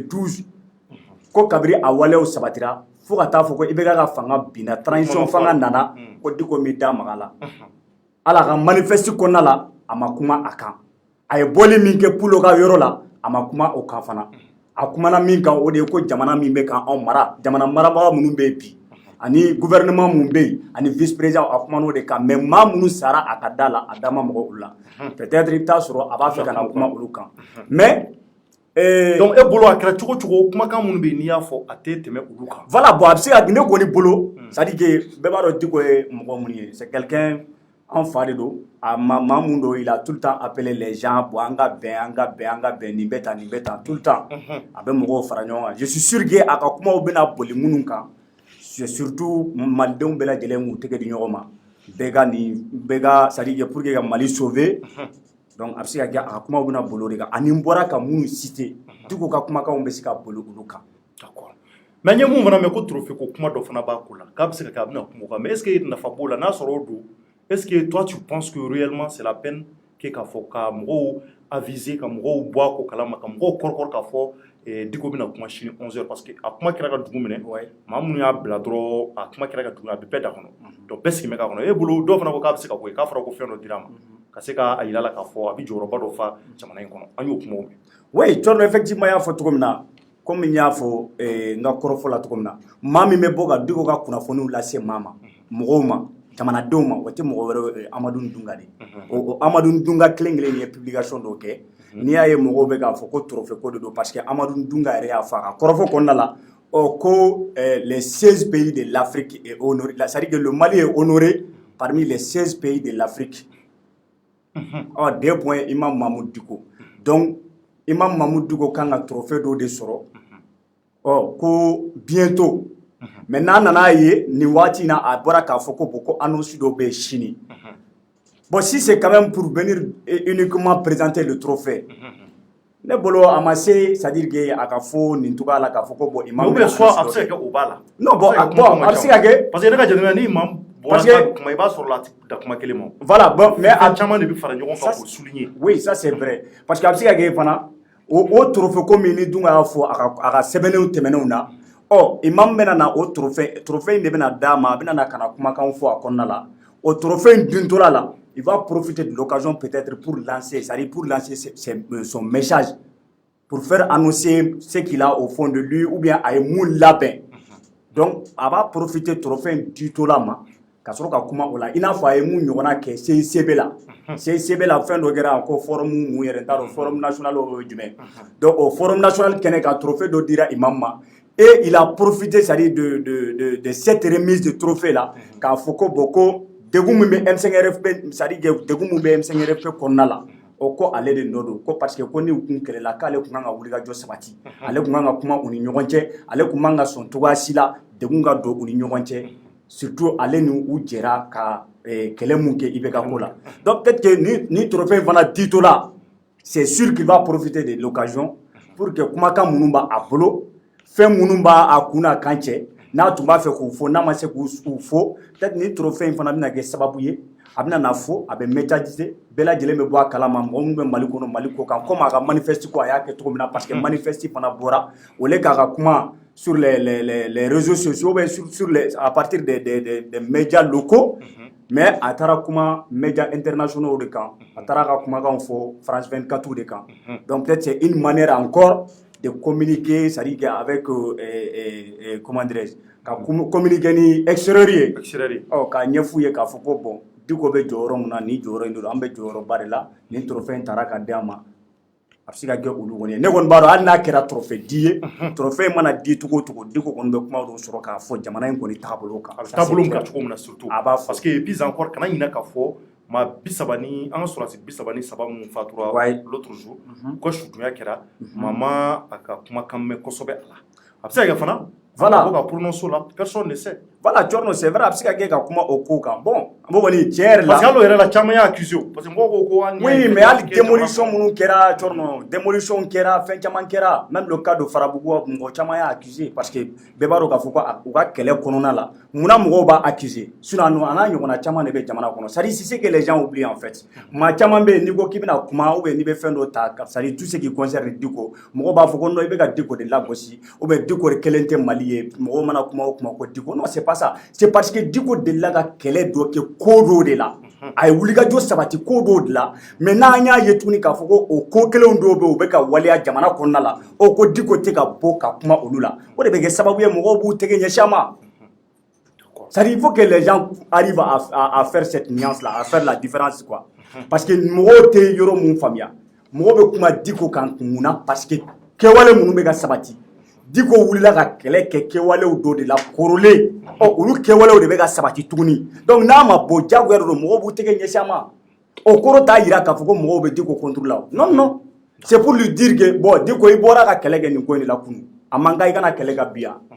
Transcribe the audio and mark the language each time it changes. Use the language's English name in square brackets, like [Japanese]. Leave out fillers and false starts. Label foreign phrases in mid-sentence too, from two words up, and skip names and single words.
[Bambara] 12 ko kabiri a waleyaw sabatira fo ka taa fɔ ko IBK ka fanga binna transition fanga nana ko Diko min da maga la ala ka manifeste kɔnɔna la a ma kuma a kan a ye bɔli min kɛ Pulo ka yɔrɔ la a ma kuma o kan fana a kumana min kan o de ye ko jamana min bɛ kan anw mara jamana marabaga minnu bɛ yen bi ani gouvernement mun bɛ yen ani [French] vice président [Bambara] a kumana o de kan mais maa minnu sara a ka da la a da ma mɔgɔ olu la peut-être i bɛ taa sɔrɔ a b'a fɛ ka na kuma olu kan mais donc e bolo a kɛra cogo cogo kumakan minnu bɛ yen n'i y'a fɔ a tɛ tɛmɛ olu kan [French] voilà bon [Bambara] a bɛ se ka ne kɔni bolo [French] c'est à dire que [Bambara] bɛɛ b'a dɔn Diko ye mɔgɔ minnu ye [French] c'est quelqu'un [Bambara] an fa de don a maa mun don [French] il a tout le temps appelé les gens [Bambara] bon an ka bɛn nin bɛ tan [French] tout le temps [Bambara] a bɛ mɔgɔw fara ɲɔgɔn kan [French] je suis sûr que [Bambara] a ka kumaw bɛna boli minnu kan [French] c'est surtout [Bambara] malidenw bɛɛ lajɛlen k'u tɛgɛ di ɲɔgɔn ma bɛɛ ka [French] c'est à dire pour que [Bambara] ka Mali [French] sauver donc [Bambara] a bɛ se ka kɛ a ka kumaw bɛna boli o de kan ani n bɔra ka minnu citer Diko ka kumakanw bɛ se ka boli olu kan [French] d'accord mais [Bambara] n ye mun fana mɛn ko trophée ko kuma dɔ fana b'a ko la k'a bɛ se ka kɛ a bɛna kuma o kan [French] mais est ce que [Bambara] nafa b'o la n'a sɔrɔ o don [French] est-ce que toi tu penses que réellement c'est la peine que [Bambara] k'a fɔ ka mɔgɔw aviser ka mɔgɔw bɔ a ko kalama ka mɔgɔw kɔrɔkɔrɔ k'a fɔ Diko bɛna kuma sini 11h [French] parce que [Bambara] a kuma kɛra ka dugu minɛ maa minnu y'a bila dɔrɔn a kuma kɛra ka dugu a bɛ bɛɛ da kɔnɔ donc bɛɛ sigilen bɛ k'a kɔnɔ e bolo dɔw fana ko k'a bɛ se ka bɔ yen k'a fɔra ko fɛn dɔ dira a ma ka se k'a yira la k'a fɔ a bɛ jɔyɔrɔba dɔ fa jamana in kɔnɔ an y'o kumaw mɛn oui Tɔnɔ effectivement y'a fɔ cogo min na comme n y'a fɔ n ka kɔrɔfɔ la cogo min na maa min bɛ bɔ ka Diko ka kunnafoniw lase maa ma mɔgɔw ma jamanadenw ma o tɛ mɔgɔ wɛrɛ Amadu Dunga de o Amadu Dunga kelen ye publication dɔ kɛ n'i y'a ye mɔgɔw bɛ k'a fɔ ko trophée ko de don [French] parce que [Bambara] Amadu Dunga yɛrɛ y'a fɔ a ka kɔrɔfɔ kɔnɔna la ko [French] les 16 pays de l'Afrique [Bambara] est honoré c'est-à-dire que le Mali est honoré parmi les 16 pays de l'Afrique [French] des points [Bambara] Imam Mamadou Diko donc Imam Mamadou Diko kan ka trophée dɔ de sɔrɔ ko [French] bientôt mais [Bambara] n'a nana ye nin waati na a bɔra k'a fɔ ko bon ko annonce dɔ bɛ sini [French] bon si c'est quand même pour venir uniquement présenter le trophée [Bambara] ne bolo a ma se [French] c'est à dire que [Bambara] a ka fɔ nin cogoya la k'a fɔ ko bon imam [French] mais soit [Bambara] a bɛ se ka kɛ o b'a la [French] non bon [Bambara] a bɛ se ka kɛ [French] parce que [Bambara] ne ka jateminɛ ni imam bɔra kuma i b'a sɔrɔ la da kuma kelen ma [French] voilà bon mais a [Bambara] caman de bɛ fara ɲɔgɔn kan k'o souligner [French] oui ça c'est vrai parce que [Bambara] a bɛ se ka kɛ fana o trophée ko min ni Dunga y'a fɔ a ka sɛbɛnnew tɛmɛnenw na imam bɛna na o trophée in de bɛna d'a ma a bɛna na ka na kumakan fɔ a kɔnɔna la o trophée in duntola la [French] il va profiter de l'occasion peut-être pour lancer c'est-à-dire pour lancer son message pour faire annoncer ce qu'il a au fond de lui ou bien [Bambara] a ye mun labɛn donc a [French] va profiter [Bambara] trophée in duntola ma ka sɔrɔ ka kuma o la i n'a fɔ a ye mun ɲɔgɔnna kɛ CICB la CICB la fɛn dɔ kɛra ko forum mun yɛrɛ n t'a dɔn [French] forum national [Bambara] o ye jumɛn donc o [French] forum national [Bambara] kɛnɛ ka trophée dɔ dira imam ma [French] et il a profité c'est-à-dire de cette remise de trophée là [Bambara] k'a fɔ ko bon ko degun min bɛ M5RFP [French] c'est-à-dire [Bambara] degun min bɛ M5RFP kɔnɔna la o ko ale de nɔ don ko [French] parce que [Bambara] ko ni u kun kɛlɛla k'ale kun kan ka wulikajɔ sabati ale kun kan ka kuma u ni ɲɔgɔn cɛ ale kun man ka sɔn cogoya si la degun ka don u ni ɲɔgɔn cɛ surtout ale ni u jɛra ka kɛlɛ mun kɛ IBK ko la [French] donc peut-être que [Bambara] ni trophée in fana dito la [French] c'est sûr qu'il va profiter de l'occasion pour que [Bambara] kumakan minnu b'a bolo fɛn minnu b'a a kun n'a kan cɛ n'a tun b'a fɛ k'u fɔ n'a ma se k'u fɔ peut-être ni trophée in fana bɛna kɛ sababu ye a bɛna na fɔ a bɛ médiatiser bɛɛ lajɛlen bɛ bɔ a kalama mɔgɔ minnu bɛ Mali kɔnɔ Mali kɔ kan comme a ka manifeste ko a y'a kɛ cogo min na [French] parce que [Bambara] manifeste fana bɔra [French] au lieu [Bambara] k'a ka kuma [French] sur les réseaux sociaux ou bien sur à partir des médias locaux [Bambara] mais a taara kuma [French] médias internationaux [Bambara] de kan a taara ka kumakanw fɔ France 24 de kan [French] donc peut-être c'est une manière encore de communiquer c'est-à-dire avec comment dirais-je [Bambara] ka communiquer ni extérieur ye ka ɲɛfu ye k'a fɔ ko bon Diko bɛ jɔyɔrɔ mun na ni jɔyɔrɔ in don an bɛ jɔyɔrɔba de la ni trophée in taara ka di an ma a bɛ se ka kɛ olu kɔni ye ne kɔni b'a dɔn hali n'a kɛra trophée di ye trophée mana di cogo o cogo Diko kɔni bɛ kuma dɔw sɔrɔ k'a fɔ jamana in kɔni taabolo kan. A bɛ taabolo min kan cogo min na surtout a b'a fɔ [French] parce que plus encore [Bambara] kana ɲinɛ k'a fɔ maa 30 ni an ka sɔrɔdasi 33 minnu fatura [French] l'autre jour [Bambara] u ka sutunya kɛra maa ma a ka kumakan mɛn kosɛbɛ a la a bɛ se ka kɛ fana [French] voilà ka prononcer la personne ne sait [Bambara] voilà Thierno [French] c'est vrai [Bambara] a bɛ se ka kɛ ka kuma o ko kan bon n b'o kɔni tiɲɛ yɛrɛ la [French] parce que [Bambara] hali o yɛrɛ la caman y'a accusé [French] parce que [Bambara] mɔgɔw ko ko [French] oui mais [Bambara] hali démolition minnu kɛra Thierno démolition kɛra fɛn caman kɛra [French] même le cas de [Bambara] Farabugu mɔgɔ caman y'a accusé [French] parce que [Bambara] bɛɛ b'a dɔn k'a fɔ ko u ka kɛlɛ kɔnɔna la munna mɔgɔw b'a accusé sinon a n'a ɲɔgɔnna caman de bɛ jamana kɔnɔ [French] c'est à dire c'est que les gens oublient en fait [Bambara] maa caman bɛ yen n'i ko k'i bɛna kuma [French] ou bien [Bambara] n'i bɛ fɛn dɔ ta [French] c'est à dire tout ce qui concerne [Bambara] Diko mɔgɔw b'a fɔ ko non i bɛ ka Diko de lagosi [French] ou bien [Bambara] Diko de kelen tɛ Mali ye mɔgɔw mana kuma o kuma ko Diko [French] non c'est pas ça c'est parce que [Bambara] Diko delila ka kɛlɛ dɔ kɛ ko dɔ de la a ye wulikajɔ sabati ko dɔw de la mais n'an y'a ye tuguni k'a fɔ ko o ko kelenw dɔw bɛ yen u bɛ ka waleya jamana kɔnɔna la o ko Diko tɛ ka bɔ ka kuma olu la o de bɛ kɛ sababu ye mɔgɔw b'u tɛgɛ ɲɛsin a ma [French] c'est-à-dire il faut que les gens arrivent à faire cette nuance là à faire la différence quoi parce que [Bambara] mɔgɔw tɛ yɔrɔ mun faamuya mɔgɔw bɛ kuma Diko kan munna [French] parce que [Bambara] kɛwale minnu bɛ ka sabati Diko wulila ka kɛlɛ kɛ kɛwalew dɔ de la kɔrɔlen olu kɛwalew de bɛ ka sabati tuguni donc n'a ma bɔ jagoya don mɔgɔw b'u tɛgɛ ɲɛsin a ma o kɔrɔ t'a jira k'a fɔ ko mɔgɔw bɛ Diko contrôle la [French] non non c'est pour lui dire que bon [Bambara] Diko i bɔra ka kɛlɛ kɛ nin ko in de la kunun a man kan i kana kɛlɛ ka bi yan parce